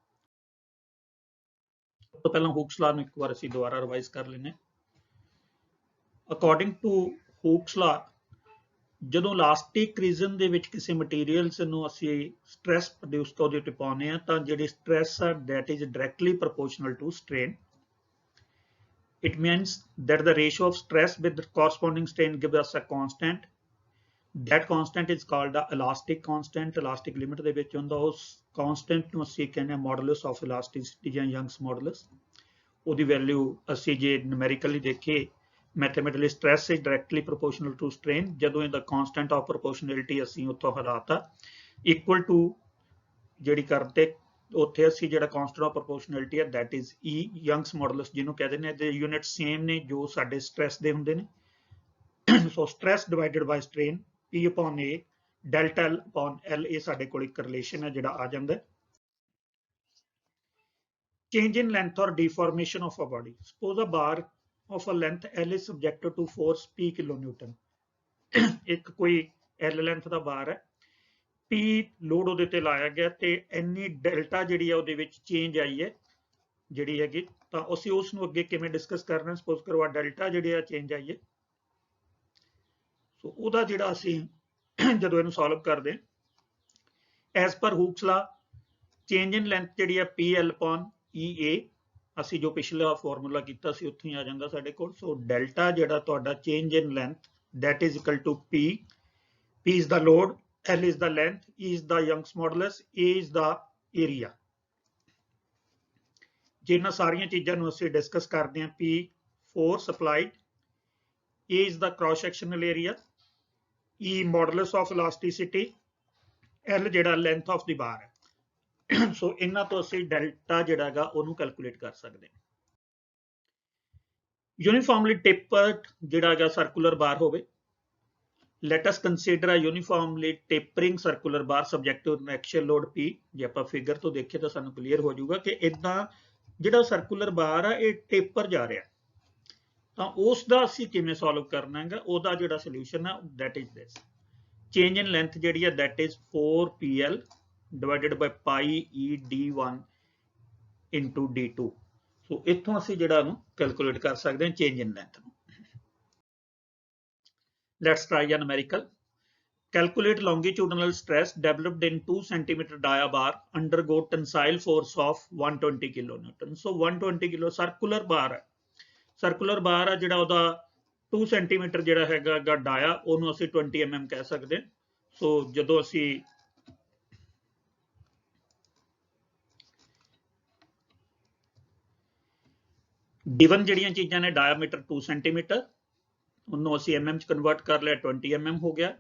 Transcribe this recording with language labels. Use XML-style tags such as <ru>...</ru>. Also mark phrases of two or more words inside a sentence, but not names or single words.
<pa>ਸਭ ਤੋਂ ਪਹਿਲਾਂ ਹੂਕਸ ਲਾ ਨੂੰ ਇੱਕ ਵਾਰ ਅਸੀਂ ਦੁਬਾਰਾ ਰਿਵਾਈਜ਼ ਕਰ ਲੈਂਦੇ।</pa> <en>according to Hooke's law,</en> <pa>ਜਦੋਂ</pa> <en>elastic region</en> <pa>ਦੇ ਵਿੱਚ ਕਿਸੇ ਮਟੀਰੀਅਲਸ ਨੂੰ ਅਸੀਂ</pa> <en>stress produce</en> <pa>ਉਹਦੇ ਉੱਤੇ ਪਾਉਂਦੇ ਆ ਤਾਂ ਜਿਹੜੀ ਸਟ੍ਰੈਸ ਆ</pa> <en>that is directly proportional to strain. It means that the ratio of stress with the corresponding strain gives us a constant. That constant is called the elastic constant. Elastic limit</en> <pa>ਦੇ ਵਿੱਚ ਹੁੰਦਾ ਉਸ constant ਨੂੰ ਅਸੀਂ ਕਹਿੰਦੇ ਹਾਂ</pa> <en>modulus of elasticity</en> <pa>ਜਾਂ</pa> <en>Young's modulus.</en> <pa>ਉਹਦੀ ਵੈਲਿਊ ਅਸੀਂ ਜੇ numerically ਦੇਖੀਏ</pa> <en>mathematically stress is directly proportional to strain.</en> <pa>ਜਦੋਂ ਇਹਦਾ</pa> <en>constant of proportionality</en> <pa>ਅਸੀਂ ਉੱਥੋਂ ਹਟਾਤਾ</pa> <en>equal to</en> <pa>ਜਿਹੜੀ ਕਰਤੇ ਉੱਥੇ ਅਸੀਂ ਜਿਹੜਾ</pa> <en>constant of proportionality</en> <pa>ਹੈ</pa> <en>that is E Young's modulus</en> <pa>ਜਿਹਨੂੰ ਕਹਿੰਦੇ ਨੇ ਇਹਦੇ</pa> <en>unit same</en> <pa>ਨੇ ਜੋ ਸਾਡੇ ਸਟ੍ਰੈਸ ਦੇ ਹੁੰਦੇ ਨੇ।</pa> <en>so stress divided by strain P upon A delta L upon L</en> <pa>ਇਹ ਸਾਡੇ ਕੋਲ ਇੱਕ ਰਿਲੇਸ਼ਨ ਹੈ ਜਿਹੜਾ ਆ ਜਾਂਦਾ।</pa> <en>Change in length or deformation of a body. Suppose a bar of a length L is subjected to force P kilonewton.</en> <pa>ਇੱਕ ਕੋਈ L length ਦਾ ਬਾਰ ਹੈ, P ਲੋਡ ਉਹਦੇ ਤੇ ਲਾਇਆ ਗਿਆ ਤੇ ਇੰਨੀ ਡੈਲਟਾ ਜਿਹੜੀ ਆ ਉਹਦੇ ਵਿੱਚ ਚੇਂਜ ਆਈ ਹੈ ਜਿਹੜੀ ਹੈਗੀ, ਤਾਂ ਅਸੀਂ ਉਸ ਨੂੰ ਅੱਗੇ ਕਿਵੇਂ ਡਿਸਕਸ ਕਰਨਾ। ਸਪੋਜ਼ ਕਰੋ ਡੈਲਟਾ ਜਿਹੜੀ ਆ ਚੇਂਜ ਆਈ ਹੈ, ਸੋ ਉਹਦਾ ਜਿਹੜਾ ਅਸੀਂ ਜਦੋਂ ਇਹਨੂੰ ਸੋਲਵ ਕਰਦੇ ਐਸ ਪਰ</pa> <en>Hooke's law change in length</en> <pa>ਜਿਹੜੀ ਆ</pa> <en>PL upon EA</en> <pa>ਅਸੀਂ ਜੋ ਪਿਛਲਾ ਫਾਰਮੂਲਾ ਕੀਤਾ ਸੀ ਉੱਥੇ ਹੀ ਆ ਜਾਂਦਾ ਸਾਡੇ ਕੋਲ। ਸੋ ਡੈਲਟਾ ਜਿਹੜਾ ਤੁਹਾਡਾ</pa> <en>change in length that is equal to P is the load, L is the length, E is the Young's modulus, A is the area.</en> <pa>ਜਿਨ੍ਹਾਂ ਸਾਰੀਆਂ ਚੀਜ਼ਾਂ ਨੂੰ ਅਸੀਂ ਡਿਸਕਸ ਕਰਦੇ ਹਾਂ।</pa> <en>P force applied, A is the cross sectional area, E modulus of elasticity, L ਜਿਹੜਾ length of the bar ਹੈ।</en> <pa>ਸੋ ਇਹਨਾਂ ਤੋਂ ਅਸੀਂ ਡੈਲਟਾ ਜਿਹੜਾ ਹੈਗਾ ਉਹਨੂੰ ਕੈਲਕੂਲੇਟ ਕਰ ਸਕਦੇ ਹਾਂ।</pa> <en>uniformly tapered</en> <pa>ਜਿਹੜਾ ਹੈਗਾ</pa> <en>circular bar</en> <pa>ਹੋਵੇ।</pa> <en>Let us consider a uniformly tapering circular bar subject to an axial load P.</en> <pa>ਜੇ ਆਪਾਂ ਫਿਗਰ ਤੋਂ ਦੇਖੀਏ ਤਾਂ ਸਾਨੂੰ ਕਲੀਅਰ ਹੋ ਜਾਊਗਾ ਕਿ ਇਦਾਂ ਜਿਹੜਾ</pa> <en>circular bar</en> <pa>ਆ ਇਹ ਟੇਪਰ ਜਾ ਰਿਹਾ, ਤਾਂ ਉਸ ਦਾ ਅਸੀਂ ਕਿਵੇਂ ਸੋਲਵ ਕਰਨਾ ਹੈਗਾ। ਉਹਦਾ ਜਿਹੜਾ ਸੋਲੂਸ਼ਨ ਆ</pa> <en>that is this. Change in length</en> <pa>ਜਿਹੜੀ ਆ</pa> <en>that is 4PL divided by pi E D1 into D2.</en> <pa>ਸੋ ਇੱਥੋਂ ਅਸੀਂ ਜਿਹੜਾ ਉਹਨੂੰ ਕੈਲਕੂਲੇਟ ਕਰ ਸਕਦੇ ਹਾਂ</pa> <en>change in length</en> <pa>ਨੂੰ।</pa> <en>Let's try a numerical. Calculate longitudinal stress developed in 2 cm dia bar undergo tensile force of 120 kilonewton. So 120 kilo circular bar</en> <pa>है,</pa> <en>circular bar</en> <pa>है ਜਿਹੜਾ ਉਹਦਾ 2 cm ਜਿਹੜਾ ਹੈਗਾ ਡਾਇਆ ਉਹਨੂੰ ਅਸੀਂ 20 mm ਕਹਿ ਸਕਦੇ ਹਾਂ। ਸੋ ਜਦੋਂ ਅਸੀਂ ਗਿਵਨ ਜਿਹੜੀਆਂ ਚੀਜ਼ਾਂ ਨੇ ਡਾਇਆਮੀਟਰ 2 cm ਉਹਨੂੰ ਅਸੀਂ mm ਚ ਕਨਵਰਟ ਕਰ ਲਿਆ 20 mm ਹੋ ਗਿਆ।</pa>